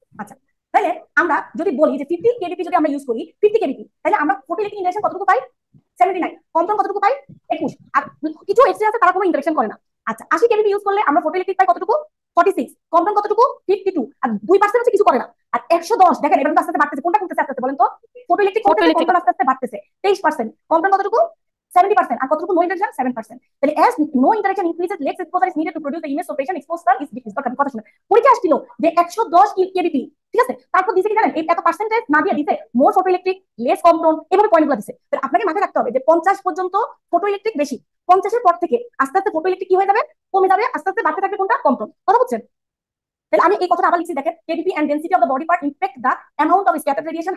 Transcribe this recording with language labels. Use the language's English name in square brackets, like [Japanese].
[Bangla] আচ্ছা, তাহলে আমরা যদি বলি যে 50 কেবিপি যদি আমরা ইউজ করি, 50 কেবিপি, তাহলে আমরা ফটোইলেকট্রিক ইন্টারেকশন কতটুকু পাই? 79। কম্পন কতটুকু পাই? 21। আর কিছু এক্সট্রা আছে তারা কোনো ইন্টারেকশন করে না। আচ্ছা, 80 কেবিপি ইউজ করলে আমরা ফটোইলেকট্রিক পাই কতটুকু? 46। কম্পন কতটুকু? 52। আর 2% হচ্ছে কিছু করে না। আর 110 দেখেন এবার কিন্তু আস্তে আস্তে বাড়তেছে, কোনটা কমতেছে আস্তে আস্তে বলেন তো? ফটোইলেকট্রিক কমতেছে, কম্পন আস্তে আস্তে বাড়তেছে 23%। কম্পন কতটুকু? 70%। আর কতটুকু নো ইন্টারেকশন? 7%। [English] তাহলে as no interaction increases, less exposure is needed to produce the image, so patient exposure is decreased। [Bangla] কথা শুনে পরীক্ষা আসছিল যে 110 কেবিপি, ঠিক আছে, তারপর দিছে কি জানেন? এই এত পার্সেন্টেজ না দিয়ে দিছে মোর ফটো ইলেকট্রিক, লেস কম্পন, এভাবে পয়েন্টগুলো দিছে। তাহলে আপনাকে মাথায় রাখতে হবে যে 50 পর্যন্ত ফটো ইলেকট্রিক বেশি, 50-এর পর থেকে আস্তে আস্তে ফটো ইলেকট্রিক কি হয়ে যাবে? কমে যাবে, আস্তে আস্তে বাড়তে থাকবে কোনটা? কম্পন। কথা বুঝছেন? তাহলে আমি এই কথাটা আবার লিখছি, দেখেন, [English] KVP and density of the body part impact the amount of scattered radiation.